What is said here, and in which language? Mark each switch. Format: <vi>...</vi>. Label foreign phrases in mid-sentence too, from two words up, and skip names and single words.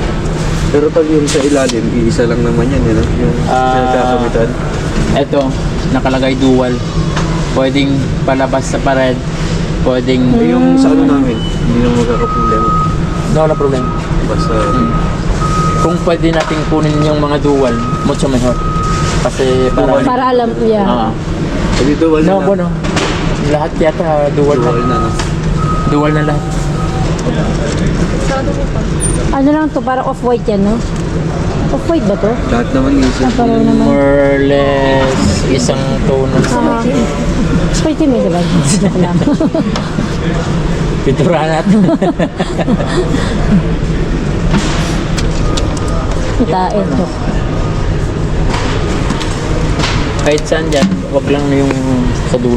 <tl>Pero pag yung sa ilalim, iisa lang naman yan, yun. Yung pinagkakamitan. Ito, nakalagay dual. Pwedeng palabas sa pared. Pwedeng... Yung sa ano namin, hindi na magkakaproblema. No, wala problem. Basta, Kung pwede natin kunin yung mga dual,</tl> <es>mucho mejor.</es> <tl>Kasi para... Para alam, yeah. hindi dual No, na. bueno. Lahat yata dual Dual na. na, no? Dual na lahat. Ano lang to, parang off-white yan, no? Off-white ba to? Lahat naman isa. Pareho naman.</tl> <en>More or less</en> <tl>isang tone na sa Pwede may diba? Joke lang. pintura natin. Ito. Kahit saan dyan, wag lang yung sa dulo.</tl>